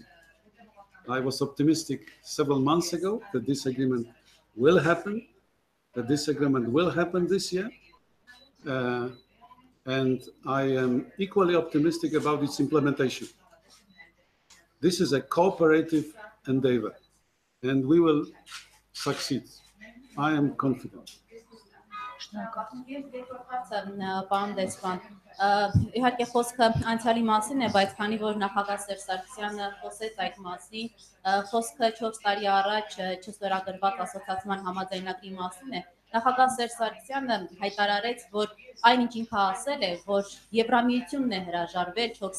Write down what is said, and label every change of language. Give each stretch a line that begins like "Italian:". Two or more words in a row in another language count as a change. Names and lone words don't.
English: I was optimistic several months ago that this agreement will happen, that this agreement will happen this year. And I am equally optimistic about its implementation. This is a cooperative endeavor, and we will succeed. I am confident.
Armenian: Պարոն դեսպան, իհարկե խոսքը անցյալի մասին է, բայց քանի որ նախագահ Սերժ Սարգսյանը խոսեց այդ մասին, խոսքը 4 տարի առաջ չստորագրված ասոցիացիան համաձայնագրի մասին է, նախագահ Սերժ Սարգսյանը հայտարարեց, որ այնինչ ինքը ասել է, որ Եվրամիությունն է հրաժարվել 4